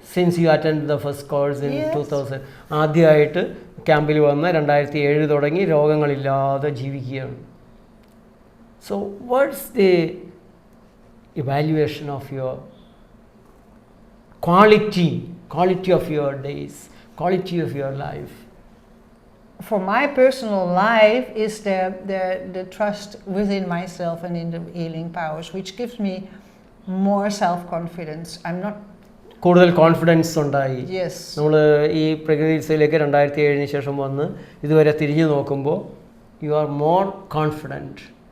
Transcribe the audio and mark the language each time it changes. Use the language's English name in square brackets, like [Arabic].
[English] Since you attended the first course in 2000. [Malayalam] ആദ്യമായിട്ട് ക്യാമ്പിൽ വന്ന് 2007 തുടങ്ങി രോഗങ്ങളില്ലാതെ ജീവിക്കുകയാണ്. [English] So what's the evaluation of your quality of your days, quality of your life? For my personal life is the trust within myself and in the healing powers, which gives me more self-confidence. I'm not [Malayalam] കൂടുതൽ confidence ഉണ്ടായി. [English] Yes. [Malayalam] നമ്മൾ ഈ പ്രകൃതി ചികിത്സയിലേക്ക് 2007 ശേഷം വന്ന് ഇതുവരെ തിരിഞ്ഞു നോക്കുമ്പോൾ [English] You are more confident.